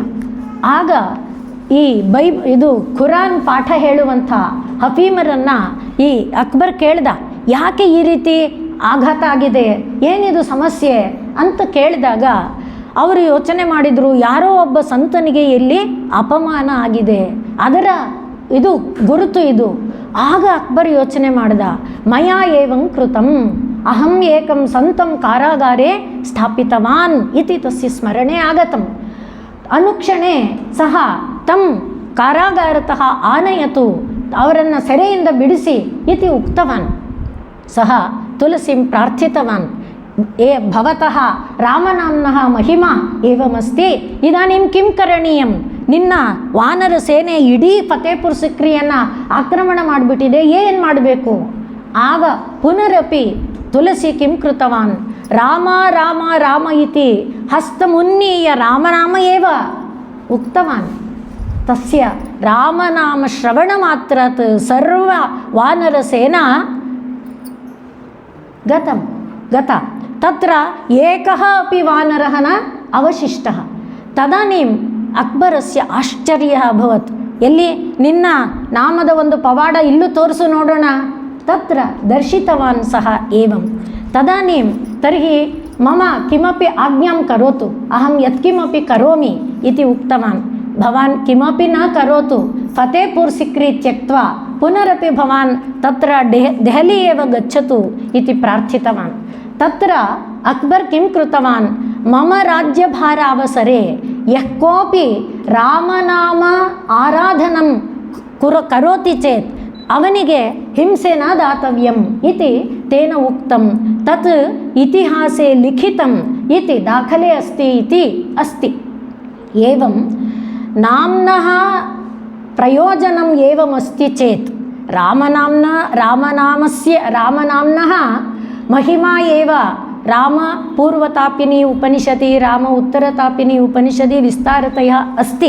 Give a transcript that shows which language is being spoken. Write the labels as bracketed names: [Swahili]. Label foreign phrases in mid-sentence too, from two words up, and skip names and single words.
[Kannada] ಆಗ ಈ ಇದು ಖುರಾನ್ ಪಾಠ ಹೇಳುವಂಥ ಹಫೀಮರನ್ನು ಈ ಅಕ್ಬರ್ ಕೇಳ್ದ, ಯಾಕೆ ಈ ರೀತಿ ಆಘಾತ ಆಗಿದೆ, ಏನಿದು ಸಮಸ್ಯೆ ಅಂತ ಕೇಳಿದಾಗ ಅವರು ಯೋಚನೆ ಮಾಡಿದರು, ಯಾರೋ ಒಬ್ಬ ಸಂತನಿಗೆ ಇಲ್ಲಿ ಅಪಮಾನ ಆಗಿದೆ, ಅದರ ಇದು ಗುರುತು ಇದು. ಆಗ ಅಕ್ಬರ್ ಯೋಚನೆ ಮಾಡ್ದ, [Sanskrit] ಮಯಾ ಏವಂ ಕೃತಂ ಅಹಂ ಏಕಂ ಸಂತಂ ಕಾರಾಗಾರೆ ಸ್ಥಾಪಿತವಾನ್ ಇತಿ ತಸ್ಯ ಸ್ಮರಣೆ ಆಗತಂ. ಅನುಕ್ಷಣೆ ಸಹ ತಂ ಕಾರಾಗಾರತಃ ಆನಯತು, [Kannada] ಅವರನ್ನು ಸೆರೆಯಿಂದ ಬಿಡಿಸಿ [Sanskrit] ಇತಿ ಉಕ್ತವಾನ್. ಸಹ ತುಳಸಿಂ ಪ್ರಾರ್ಥಿತವಾನ್, ಭವತಃ ರಾಮನಾಮ್ನಃ ಮಹಿಮಾ ಏವಮಸ್ತಿ, ಇದಾನಿಂ ಕಿಂ ಕರಣೀಯಂ, [Kannada] ನಿನ್ನ ವಾನರ ಸೇನೆ ಇಡೀ ಫತೇಪುರ್ ಸಿಕ್ರಿಯನ್ನು ಆಕ್ರಮಣ ಮಾಡಿಬಿಟ್ಟಿದೆ, ಏನು ಮಾಡಬೇಕು? [Sanskrit] ಆಗ ಪುನರಪಿ ತುಳಸಿ ಕಿಂ ಕೃತವಾನ್, ರಾಮ ರಾಮ ರಾಮ ಇತಿ ಹಸ್ತಮುನ್ನೀಯ ರಾಮನಾಮ ಏವ ಉಕ್ತವಾನ್. ತಸ್ಯ ರಾಮನಾಮ ಶ್ರವಣ ಮಾತ್ರಾತ್ ಸರ್ವ ವಾನರ ಸೇನಾ ಗತ ತತ್ರ ಏಕಃ ಅಪಿ ವಾನರಃ ನ ಅವಶಿಷ್ಟಃ. ತದಾನೀಂ ಅಕ್ಬರಸ್ಯ ಆಶ್ಚರ್ಯಃ ಅಭವತ್, [Kannada] ಎಲ್ಲಿ ನಿನ್ನ ನಾಮದ ಒಂದು ಪವಾಡ ಇಲ್ಲೂ ತೋರಿಸು ನೋಡೋಣ. [Sanskrit] ತತ್ರ ದರ್ಶಿತವಾನ್ ಸಹ ಏವಂ. ತದಾನೀಂ ತರ್ಹಿ ಮಮ ಕಿಮಪಿ ಆಜ್ಞಾಂ ಕರೋತು, ಅಹಂ ಯತ್ಕಿಮಪಿ ಕರೋಮಿ ಇತಿ ಉಕ್ತವಾನ್. ಭವಾನ್ ಕಿಮಪಿ ನ ಕರೋತು, ಫತೇಪುರ್ ಸಿಕ್ರಿ ತ್ಯಕ್ತ್ವಾ ಪುನರಪಿ ಭವಾನ್ ತತ್ರ ದೆಹಲಿ ಏವ ಗಚ್ಚತು ಇತಿ ಪ್ರಾರ್ಥಿತವಾನ್. ತತ್ರ ಅಕ್ಬರ್ ಕಿಂ ಕೃತವಾನ್, ಮಮ ರಾಜ್ಯಭಾರ ಅವಸರೆ ಯಃ ಕೋಪಿ ರಾಮನಾಮ ಆರಾಧನಂ ಕರೋತಿ ಚೇತ್ [Kannada] ಅವನಿಗೆ ಹಿಂಸೆ [Sanskrit] ನ ದಾತವ್ಯಂ ಇತಿ ತೇನ ಉಕ್ತಂ. ತತ್ ಇತಿಹಾಸೆ ಲಿಖಿತಂ ಇತಿ ದಾಖಲೆ ಅಸ್ತಿ ಇತಿ ಅಸ್ತಿ. एवं नाम्नः प्रयोजनम् एवमस्ति चेत् रामनाम्नः महिमा एव राम पूर्वतापिनी उपनिषदि राम उत्तरतापिनी उपनिषदि विस्तारतया अस्ति।